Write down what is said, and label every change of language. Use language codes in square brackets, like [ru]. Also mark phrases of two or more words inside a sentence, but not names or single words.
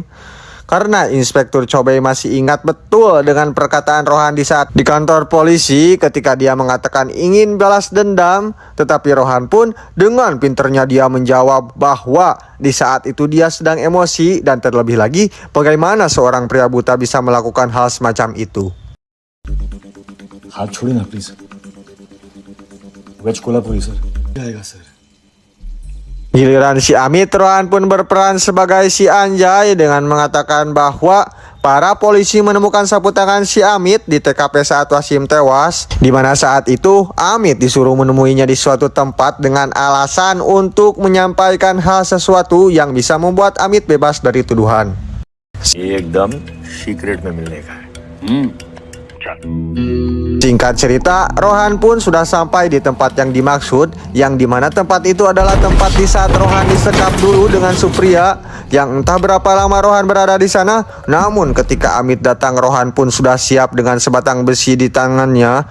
[id] Karena Inspektur Chobei masih ingat betul dengan perkataan Rohan di saat di kantor polisi ketika dia mengatakan ingin balas dendam. Tetapi Rohan pun dengan pinternya dia menjawab bahwa di saat itu dia sedang emosi, dan terlebih lagi bagaimana seorang pria buta bisa melakukan hal semacam itu. [hi] हाथ छोड़िए ना प्लीज वेज कोल्हापुरी सर आएगा सर. [id] Giliran si Amit, Rohan pun berperan sebagai si Anjay dengan mengatakan bahwa para polisi menemukan sapu tangan si Amit di TKP saat Wasim tewas, di mana saat itu Amit disuruh menemuinya di suatu tempat dengan alasan untuk menyampaikan hal sesuatu yang bisa membuat Amit bebas dari tuduhan. [hi] एकदम सीक्रेट में मिलने का है. [id] Singkat cerita, Rohan pun sudah sampai di tempat yang dimaksud, yang dimana tempat itu adalah tempat di saat Rohan disekap dulu dengan Supriya, yang entah berapa lama Rohan berada di sana. Namun ketika Amit datang, Rohan pun sudah siap dengan sebatang besi di tangannya.